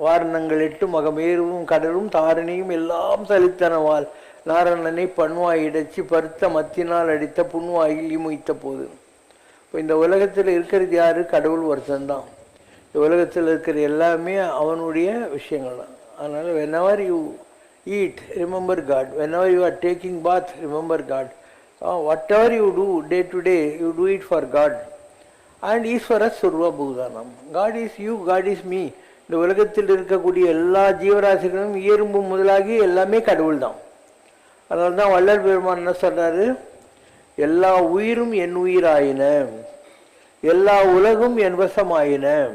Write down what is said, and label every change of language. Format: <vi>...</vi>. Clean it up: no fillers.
<ta>வாரணங்கள் 8 மகமேருவும் கடலும் தாரணியும் எல்லாம் சலித்தனவால் நாரணனை பண்வாய் இடைச்சி பருத்த மத்தினால் அடித்த புண்வாயில் ஈ மொய்த்த போது. இப்போ இந்த உலகத்தில் இருக்கிறது யாரு? கடவுள் ஒருத்தன்தான். இந்த உலகத்தில் இருக்கிற எல்லாமே அவனுடைய விஷயங்கள் தான். அதனால்</ta> <en>whenever you eat, remember God. Whenever you are taking bath, remember God. Whatever you do day to day, you do it for God. And</en> <sa>Ishvara Surva Bhudanam.</sa> <en>God is you, God is me.</en> <ta>இந்த உலகத்தில் இருக்கக்கூடிய எல்லா ஜீவராசிகளும் இயல்பு முதலாகி எல்லாமே கடவுள் தான். அதனால தான் வள்ளல் பெருமான் என்ன சொல்றாரு? எல்லா உயிரும் என் உயிராயின, எல்லா உலகும் என் வசமாயின.</ta>